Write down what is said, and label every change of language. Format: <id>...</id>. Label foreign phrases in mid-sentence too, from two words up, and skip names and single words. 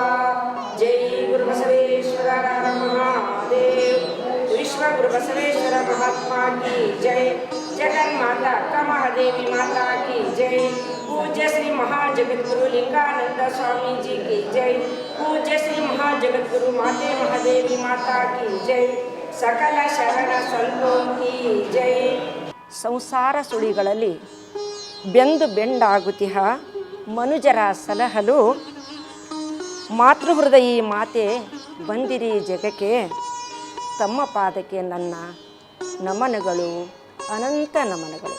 <hi>जय गुरु बसवेश्वर महादेव, विश्व गुरु बसवेश्वर महात्मा की जय, जगन माता कमहादेवी माता की जय, पूज्य श्री महाजगतगुरु लिंगानंद स्वामी जी की जय, पूज्य श्री महाजगतगुरु माते महादेवी माता की जय, सकल शरण संतों की जय।</hi> <kn>ಸಂಸಾರ ಸುಳಿಗಳಲ್ಲಿ ಬೆಂದು ಬೆಂಡಾಗುತ್ತಿಹ ಮನುಜರ ಸಲಹಲು, ಮಾತೃಹೃದಯಿ ಮಾತೆ ಬಂದಿರಿ ಜಗಕ್ಕೆ, ತಮ್ಮ ಪಾದಕ್ಕೆ ನನ್ನ ನಮನಗಳು, ಅನಂತ ನಮನಗಳು.</kn>